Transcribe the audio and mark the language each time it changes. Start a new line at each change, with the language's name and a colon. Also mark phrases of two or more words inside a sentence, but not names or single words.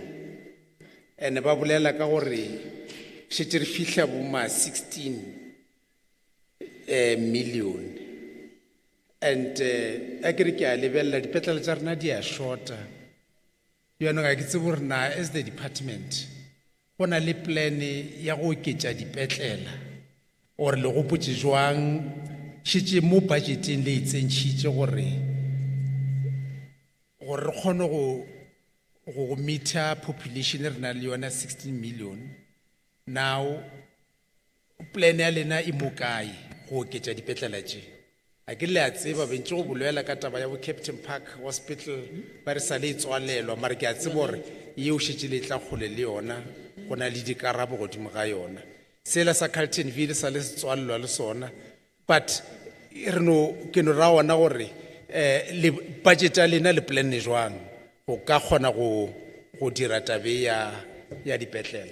Tswana: Ene ba bolela ka gore shete re fihla bo ma 16 million. And a kere ke a lebella dipetlele tsa rena di a shorta. Yona ga ke tsebe gore na
English: as the department
Tswana: go na le plan ya go oketsa dipetlele or le go putse jwang shetse mo budgeting le itsentshitse gore re kgone go meter population re na le yona 16 million.
English: Now plan
Tswana: ya lena e mokae go oketsa dipetlele tse? A ke le a tseba bentse go bolela ka taba ya bo Captain Park Hospital ba re sa le tswalelwa, mara ke a tseba gore yeo shetse le tla kgole le yona go na le dikarabo godimo ga yona. Sela sa Carltonville sa le tswalelwa le sona, but re no ke no ra ona gore le budget ya lena le plan ne jwang go ka kgona go dira tabe ya dipetlele.